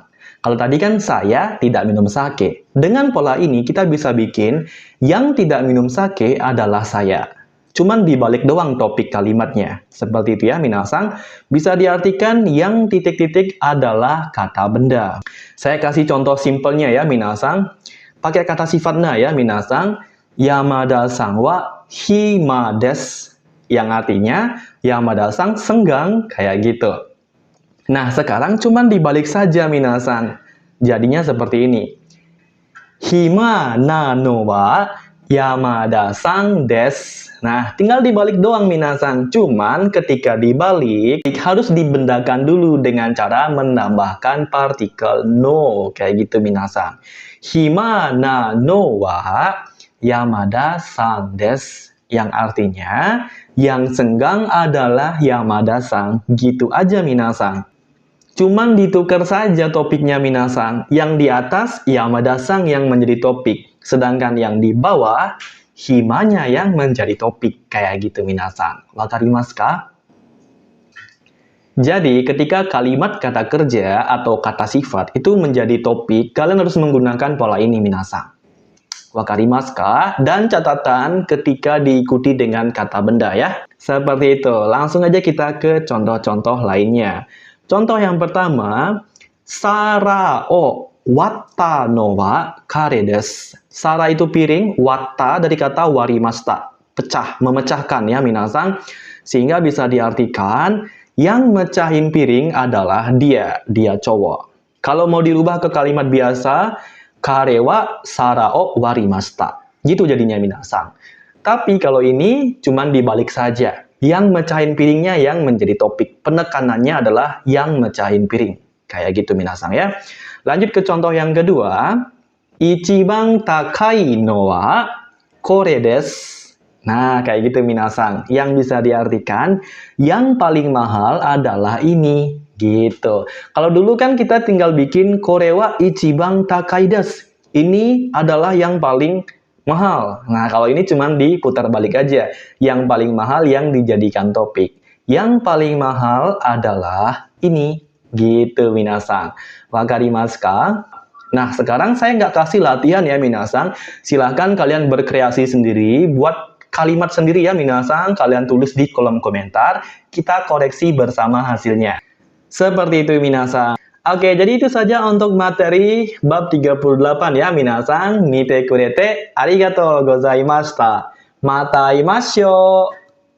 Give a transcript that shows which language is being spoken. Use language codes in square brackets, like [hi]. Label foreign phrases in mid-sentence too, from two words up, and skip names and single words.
[id] Kalau tadi kan saya tidak minum sake. Dengan pola ini kita bisa bikin yang tidak minum sake adalah saya. Cuman dibalik doang topik kalimatnya. Seperti itu ya minasan. Bisa diartikan yang titik-titik adalah kata benda. Saya kasih contoh simpelnya ya minasan. Pakai kata sifat na ya minasan. [ja] 山田さんは暇です. [id] Yang artinya Yamada-san senggang kayak gitu. Nah, sekarang cuman dibalik saja minasan. Jadinya seperti ini. [ja] 暇なのは山田さんです. [id] Nah, tinggal dibalik doang minasan. Cuman ketika dibalik, harus dibendakan dulu dengan cara menambahkan partikel no. Kayak gitu [ja] minasan. 暇なのは山田さんです. [id] Yang artinya, yang senggang adalah Yamada-san. Gitu aja minasan. Cuman ditukar saja topiknya minasan. Yang di atas Yamada-san yang menjadi topik. Sedangkan yang di bawah himanya yang menjadi topik. Kayak gitu minasan. [ja] 分かりますか? [id] Jadi ketika kalimat kata kerja atau kata sifat itu menjadi topik, kalian harus menggunakan pola ini minasan. [ja] 分かりますか? [id] Dan catatan ketika diikuti dengan kata benda ya. Seperti itu. Langsung aja kita ke contoh-contoh lainnya. Contoh yang pertama, [ja] 皿を割ったのは彼です. [id] Sara itu piring, watta dari kata warimashita. Pecah, memecahkan ya minasan. Sehingga bisa diartikan, yang mecahin piring adalah dia cowok. Kalau mau dirubah ke kalimat biasa, [ja] 彼は皿を割りました. [id] Gitu jadinya minasan. Tapi kalau ini cuman dibalik saja. Yang mecahin piringnya yang menjadi topik. Penekanannya adalah yang mecahin piring. Kayak gitu minasan ya. Lanjut ke contoh yang kedua. [ja] 一番高いのはこれです. [id] Nah, kayak gitu minasan. Yang bisa diartikan, yang paling mahal adalah ini. Gitu. Kalau dulu kan kita tinggal bikin [ja] これは一番高いです. [id] Ini adalah yang paling mahal. Nah, kalau ini cuma diputar balik aja. Yang paling mahal yang dijadikan topik. Yang paling mahal adalah ini. Gitu, minasan. [ja] 分かりますか? [id] Nah, sekarang saya nggak kasih latihan ya, minasan. Silahkan kalian berkreasi sendiri. Buat kalimat sendiri ya, minasan. Kalian tulis di kolom komentar. Kita koreksi bersama hasilnya. Seperti itu, minasan. Oke, jadi itu saja untuk materi bab 38 ya, minasan. [ja] 見てくれてありがとうございました. またいましょう.